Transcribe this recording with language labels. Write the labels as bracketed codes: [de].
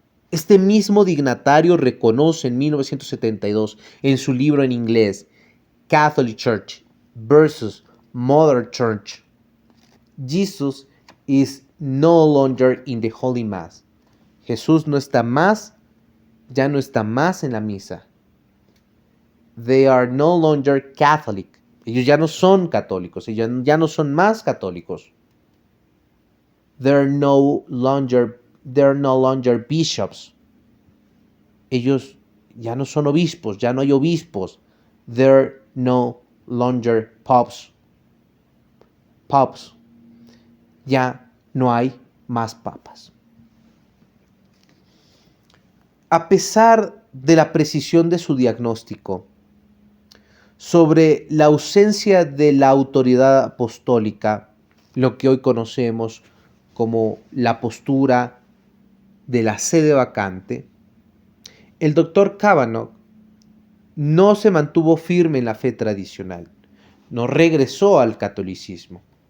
[es] Este mismo dignatario reconoce en 1972 en su libro en inglés Catholic Church versus Modern Church, [en] Jesus is no longer in the Holy Mass. [es] Jesús ya no está más en la misa. [en] They are no longer Catholic. [es] Ellos ya no son católicos, ellos ya no son más católicos. [en] They're no longer bishops. [es] Ellos ya no son obispos, ya no hay obispos. [en] They're no longer popes. Popes. [es] Ya no hay más papas. A pesar de la precisión de su diagnóstico sobre la ausencia de la autoridad apostólica, lo que hoy conocemos como la postura de la sede vacante, el doctor Kavanaugh no se mantuvo firme en la fe tradicional, no regresó al catolicismo.